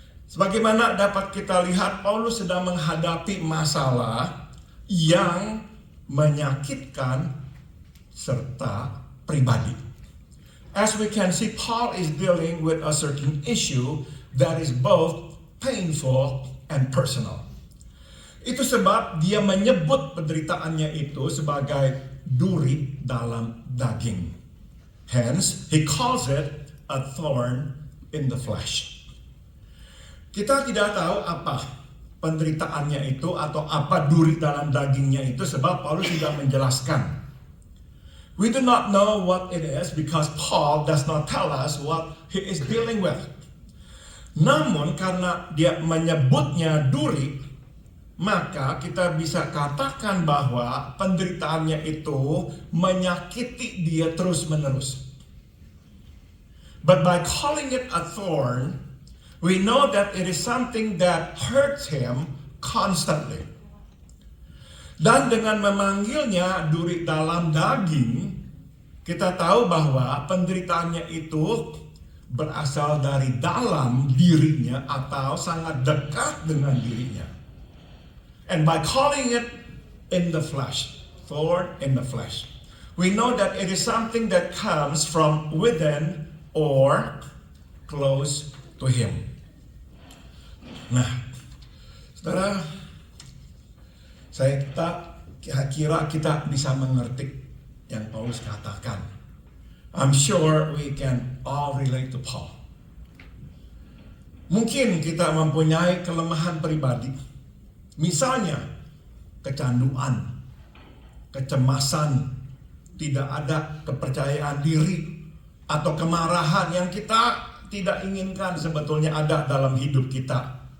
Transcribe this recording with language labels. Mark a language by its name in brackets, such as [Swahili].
[Indonesian] Sebagaimana dapat kita lihat, Paulus sedang menghadapi masalah yang menyakitkan serta pribadi. [English] As we can see, Paul is dealing with a certain issue that is both painful and personal. [Indonesian] Itu sebab dia menyebut penderitaannya itu sebagai duri dalam daging. [English] Hence, he calls it a thorn in the flesh. [Indonesian] Kita tidak tahu apa penderitaannya itu atau apa duri dalam dagingnya itu sebab Paulus tidak menjelaskan. [English] We do not know what it is because Paul does not tell us what he is dealing with. [Indonesian] Namun karena dia menyebutnya duri, maka kita bisa katakan bahwa penderitaannya itu menyakiti dia terus-menerus. [English] But by calling it a thorn, we know that it is something that hurts him constantly. [Indonesian] Dan dengan memanggilnya duri dalam daging, kita tahu bahwa penderitaannya itu berasal dari dalam dirinya atau sangat dekat dengan dirinya. [English] And by calling it in the flesh, thorn in the flesh, we know that it is something that comes from within or close to him. [Indonesian] Nah, saudara, saya kira kita bisa mengerti yang Paulus katakan. [English] I'm sure we can all relate to Paul. [Indonesian] Mungkin kita mempunyai kelemahan pribadi. Misalnya, kecanduan, kecemasan, tidak ada kepercayaan diri, atau kemarahan yang kita tidak inginkan sebetulnya ada dalam hidup kita.